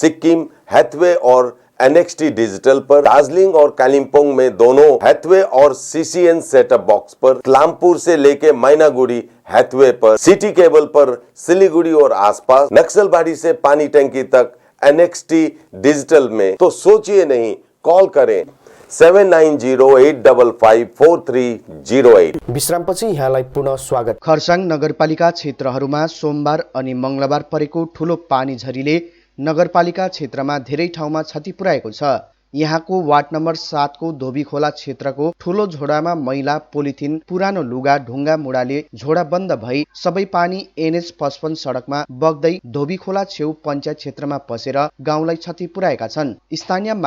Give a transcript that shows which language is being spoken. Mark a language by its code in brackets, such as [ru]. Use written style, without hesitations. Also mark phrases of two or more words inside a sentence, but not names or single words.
[hi] सिक्किम, हैथवे और NXT डिजिटल पर, दार्जिलिंग और कालिम्पोंग में दोनों हैथवे और CCN [en] setup box [hi] पर, क्लामपुर से लेके मैनागुड़ी हैथवे पर, सिटी केबल पर सिलीगुड़ी और आसपास, नक्सलबाड़ी से पानी टंकी तक NXT डिजिटल में। तो सोचिए नहीं, कॉल करें 7908554308। [ne] विश्रामपछि यहाँलाई पुनः स्वागत। खरसाङ नगरपालिका क्षेत्रहरूमा सोमबार अनि मंगलबार परेको ठूलो पानी झरीले नगरपालिका क्षेत्रमा धेरै ठाउँमा क्षति पुर्याएको छ। यहाँको वार्ड नम्बर 7 को धोबी खोला क्षेत्रको ठूलो झोडामा मैला, पोलिथिन, पुरानो लुगा, ढुङ्गा मुढाले झोडा बन्द भई सबै पानी NH 55 सडकमा बग्दै धोबी खोला छेउ पञ्चायत क्षेत्रमा पसेर गाउँलाई क्षति पुर्याएका छन्।